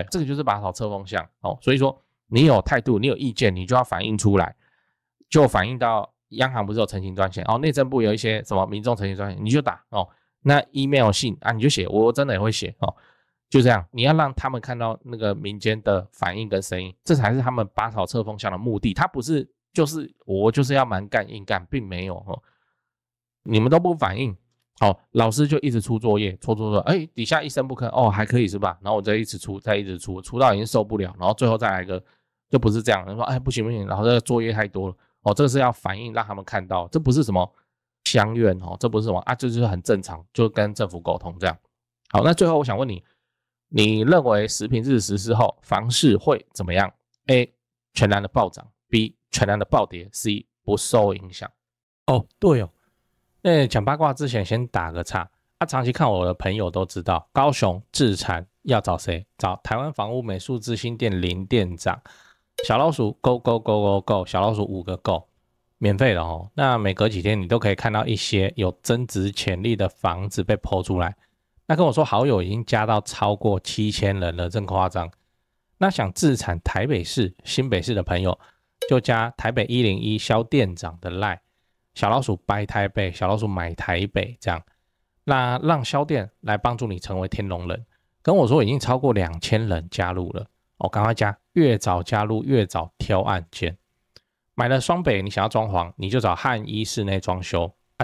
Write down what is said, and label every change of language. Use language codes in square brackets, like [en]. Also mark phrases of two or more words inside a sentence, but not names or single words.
[zh] 這個就是拔草測風向所以說你有態度，你有意見，你就要反映出來，就反映到央行不是有陳情專線內政部有一些什麼民眾陳情專線，你就打那 email 信你就寫，我真的也會寫就這樣，你要讓他們看到那個民間的反應跟聲音，這才是他們拔草測風向的目的。他不是就是我就是要蠻幹硬幹，並沒有你們都不反應老師就一直出作業，出底下一聲不吭還可以是吧？然后我再一直出到已經受不了，然後最後再來一個就不是這樣，人說不行，然後這個作業太多了這個是要反應讓他們看到，這不是什麼鄉愿这不是什麼这就是很正常，就跟政府溝通這樣。好，那最後我想問你， 你認為實坪制實施後房市會怎麼樣 ？A. 全然的暴漲 ，B. 全然的暴跌 ，C. 不受影響。哦，對哦，講八卦之前先打個岔。長期看我的朋友都知道，高雄置產要找誰？找台灣房屋美術之星店林店長。小老鼠 [en] go go go go go， [zh] 小老鼠5個 go， 免費的哦。那每隔幾天你都可以看到一些有增值潛力的房子被po出來。那跟我說好友已經加到超過7000人了，真誇張。那想置產台北市、新北市的朋友，就加台北101蕭店長的 LINE， 小老鼠 buy 台北，小老鼠買台北這樣。那讓蕭店來幫助你成為天龍人。跟我說已經超過2000人加入了，趕快加，越早加入越早挑案件。買了雙北，你想要裝潢，你就找漢一室內裝修啊。